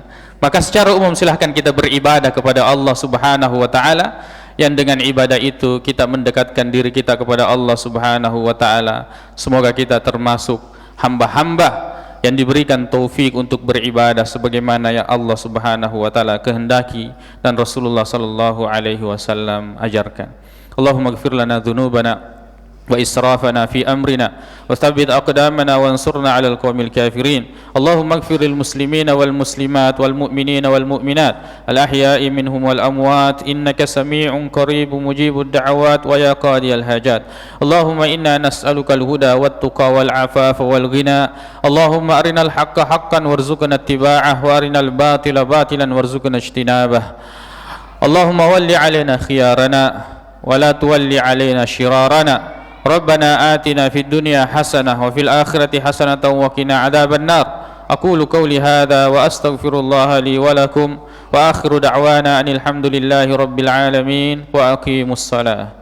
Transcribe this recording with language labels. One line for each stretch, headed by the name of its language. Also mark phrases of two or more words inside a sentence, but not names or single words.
Indonesian: Maka secara umum silahkan kita beribadah kepada Allah
Arabic: سبحانه وتعالى,
Indonesian: yang dengan ibadah itu kita mendekatkan diri kita kepada Allah
Arabic: سبحانه وتعالى.
Indonesian: Semoga kita termasuk hamba-hamba yang diberikan taufik untuk beribadah sebagaimana yang Allah
Arabic: سبحانه وتعالى
Indonesian: kehendaki dan Rasulullah
Arabic: صلى الله عليه وسلم
Indonesian: ajarkan.
Arabic: اللهم اغفر لنا ذنوبنا وإسرافنا في أمرنا وثبت أقدامنا وانصرنا على القوم الكافرين. اللهم اغفر للمسلمين والمسلمات والمؤمنين والمؤمنات الأحياء منهم والأموات إنك سميع قريب مجيب الدعوات ويا قاضي الحاجات. اللهم إنا نسألك الهدى والتقى والعفاف والغنى. اللهم أرنا الحق حقا وارزقنا اتباعه وأرنا الباطل باطلا وارزقنا اجتنابه. اللهم ول علينا خيارنا ولا تول علينا شرارنا. ربنا آتنا في الدنيا حسنة وفي الآخرة حسنة وقنا عذاب النار. أقول قولي هذا وأستغفر الله لي ولكم وآخر دعوانا أن الحمد لله رب العالمين وأقيموا الصلاة.